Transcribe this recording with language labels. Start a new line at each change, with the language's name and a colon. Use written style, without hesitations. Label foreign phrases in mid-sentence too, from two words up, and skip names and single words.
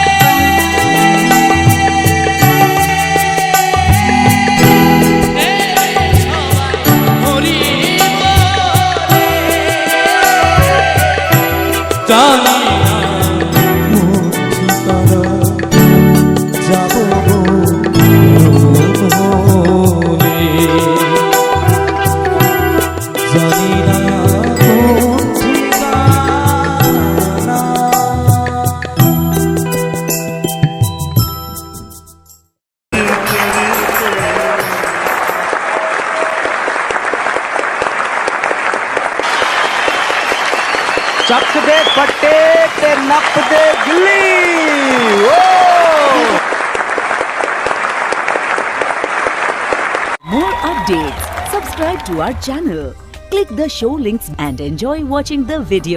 Bangla: জানি না কোন ঠিকানায় যাবো গো মরণ হলে, জানি না কোন ঠিকানা।
Punjabi: ਚੱਕ ਦੇ ਫੱਟੇ ਤੇ ਨੱਪ ਦੇ ਗਿੱਲੀ ਓ
English: More updates. Subscribe to our channel. Click the show links and enjoy watching the video.